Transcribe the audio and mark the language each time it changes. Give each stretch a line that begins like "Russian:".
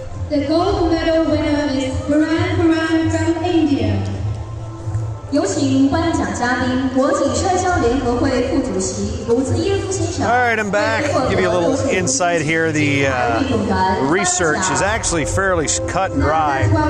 English: The gold medal winner is Baran from India.
Chinese: 有请颁奖嘉宾国际摔跤联合会副主席卢兹耶夫先生。
English: All right, I'm back. Give you a little insight here. The research is actually fairly cut and dry.